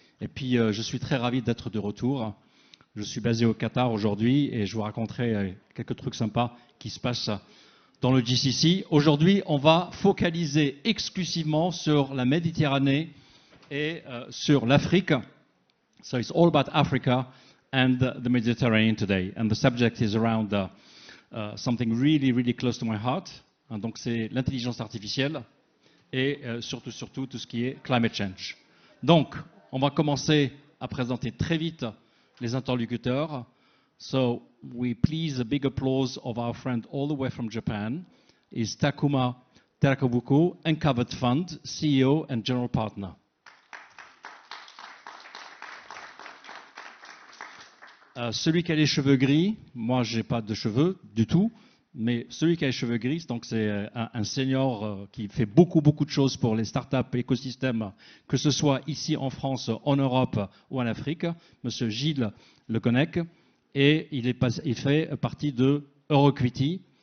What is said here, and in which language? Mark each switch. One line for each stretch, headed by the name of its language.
French: Et puis, je suis très ravi d'être de retour. Je suis basé au Qatar aujourd'hui et je vous raconterai quelques trucs sympas qui se passent dans le GCC. Aujourd'hui, on va focaliser exclusivement sur la Méditerranée et sur l'Afrique.
English: So it's all about Africa and the Mediterranean today. And the subject is around something really, really close to my heart.
French: Donc c'est l'intelligence artificielle et surtout tout ce qui est climate change. Donc, on va commencer à présenter très vite les interlocuteurs.
English: So we please a big applause of our friend all the way from Japan is Takuma Terakabuku, Uncovered Fund, CEO and General Partner.
French: Celui qui a les cheveux gris, moi j'ai pas de cheveux du tout, mais celui qui a les cheveux gris, donc c'est un senior qui fait beaucoup de choses pour les startups, écosystèmes, que ce soit ici en France, en Europe ou en Afrique, Monsieur Gilles Leconec, et il fait partie de Euroquity.